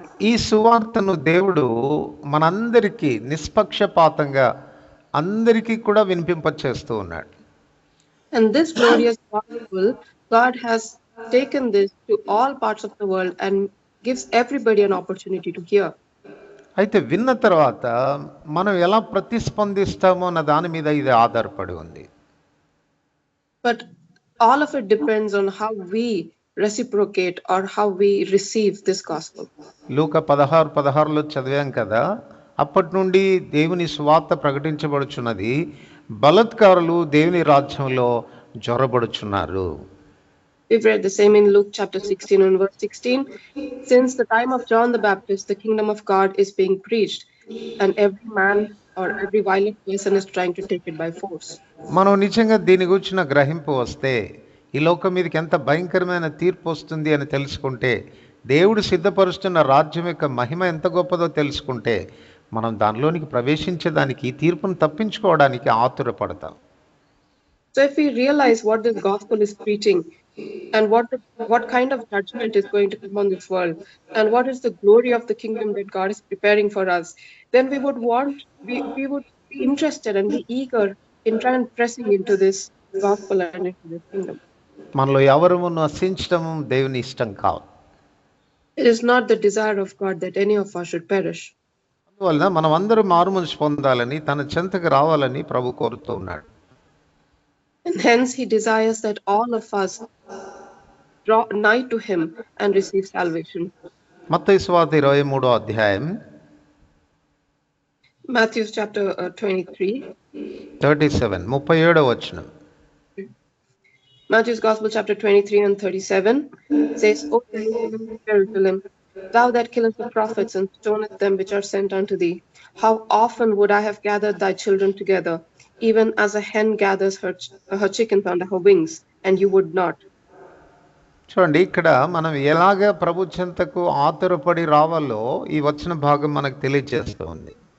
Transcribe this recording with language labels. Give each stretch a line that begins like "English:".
Telugu: ఈ సువార్తను దేవుడు మనందరికీ నిష్పక్షపాతంగా అందరికీ కూడా వినిపింపచేస్తూ ఉన్నాడు.
English: And this glorious gospel, God has taken this to all parts of the world and gives everybody an opportunity to hear.
Telugu: అయితే విన్న తర్వాత మనం ఎలా ప్రతిస్పందిస్తామో అన్న దాని మీద ఇది ఆధారపడి ఉంది.
English: But all of it depends on how we reciprocate or how we receive this gospel.
Telugu: లూకా 16:16లో చదివాం కదా, అప్పటి నుండి దేవుని సువార్త ప్రకటించబడుచున్నది, బలత్కారులు దేవుని రాజ్యంలో జొరబడుచున్నారు.
English: We've read the same in Luke chapter 16 and verse 16. Since the time of John the Baptist, the kingdom of God is being preached, and every man or every violent person is trying to take it by force.
Telugu: మనం నిజంగా దీని గురించిన గ్రహింపు వస్తే, ఈ లోకం మీదకి ఎంత భయంకరమైన తీర్పు వస్తుంది అని తెలుసుకుంటే, దేవుడు సిద్ధపరుస్తున్న రాజ్యం యొక్క మహిమ ఎంత గొప్పదో తెలుసుకుంటే, మనం దానిలోనికి ప్రవేశించేదానికి, తీర్పును తప్పించుకోవడానికి ఆతురపడతాం.
English: So if we realize what this gospel is preaching and what kind of judgment is going to come on this world and what is the glory of the kingdom that God is preparing for us, then we would be interested and be eager in trying pressing into this gospel and into this kingdom.
Telugu: మనలో ఎవరు నశించడం దేవుని ఇష్టం కాదు.
English: It is not the desire of God that any of us should perish.
Telugu: అందువలన మనం అందరూ మారుమనసు పొందాలని, తన చెంతకు రావాలని ప్రభు కోరుతూ ఉన్నాడు.
English: And hence he desires that all of us draw nigh to him and receive salvation.
Telugu: మత్తయి సువార్త 23వ అధ్యాయం
English: Matthew chapter 23.
Telugu: 37వ వచనం.
English: Matthew's Gospel chapter 23 and 37 says, O Jerusalem, thou that killest the prophets and stonest them which are sent unto thee, how often would I have gathered thy children together, even as a hen gathers her chickens under her wings, and you would not.
Telugu: చూడండి, ఇక్కడ మనం ఎలాగ ప్రభు చెంతకు ఆతురపడి రావాలో ఈ వచన భాగం మనకు తెలియజేస్తూ ఉంది.